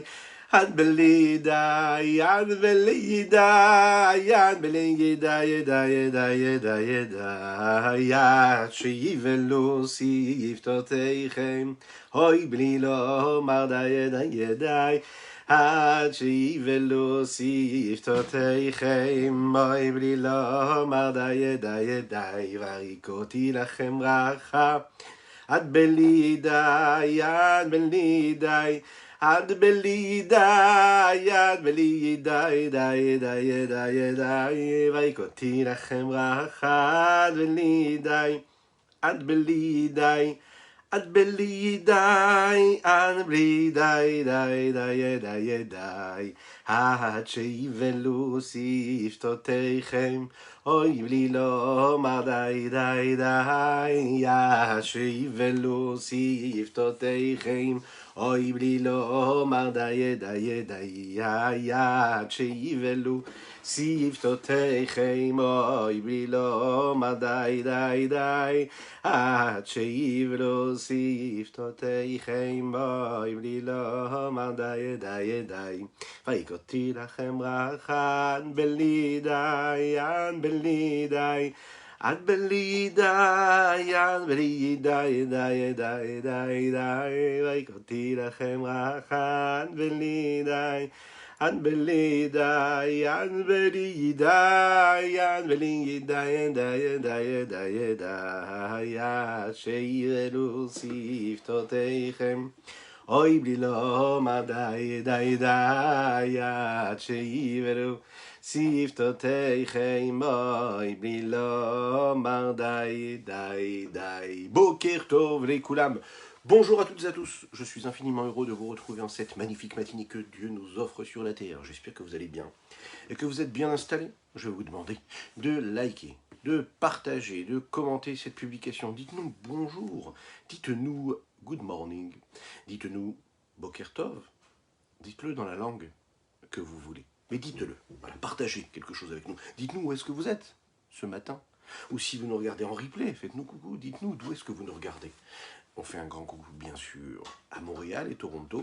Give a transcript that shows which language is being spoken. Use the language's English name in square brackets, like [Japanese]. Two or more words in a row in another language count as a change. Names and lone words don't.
[Hebrew] עד בלי די, עד בלי די, עד בלי די, די, די, די, די. עד שיבלו שפתותיכם. אוי בלי לומר די, די, די. עד שיבלו שפתותיכם, אוי בלי לומר די די די, וריקותי לכם ברכה. עד בלי די, עד בלי די, עד בלי די, עד בלי די די די די די, וריקותי לכם ברכה. עד בלי די, עד בלי די. עד בלי די, עד בלי די, די, די, די, די. עד שיבלו שפתותיכם, אוי בלי לומר די, די, די. עד שיבלו שפתותיכם, אוי בלי לומר די, די, די. עד שיבלו שפתותיכם, אוי בלי לומר די, די, די. עד שיבלו שפתותיכם בוי בלי לומר די די די. ויקותי לכם ברכה עד בלי די, עד בלי די. עד בלי די, עד בלי די די די די די. ויקותי לכם ברכה עד בלי די. עד בלי די, עד בלי די, עד בלי די די די די די, עד שיבלו שפתותיכם, אוי בלי לומר די די די, עד שיבלו שפתותיכם, אוי בלי לומר די די די. בוקר טוב לכולם. [French] Bonjour à toutes et à tous, je suis infiniment heureux de vous retrouver en cette magnifique matinée que Dieu nous offre sur la terre. J'espère que vous allez bien et que vous êtes bien installés. Je vais vous demander de liker, de partager, de commenter cette publication. Dites-nous bonjour, dites-nous [English] good morning, [French] dites-nous [Hebrew] בוקר טוב, [French] dites-le dans la langue que vous voulez. Mais dites-le, voilà, partagez quelque chose avec nous. Dites-nous où est-ce que vous êtes ce matin. Ou si vous nous regardez en replay, faites-nous coucou, dites-nous d'où est-ce que vous nous regardez. On fait un grand coucou, bien sûr, à Montréal et Toronto.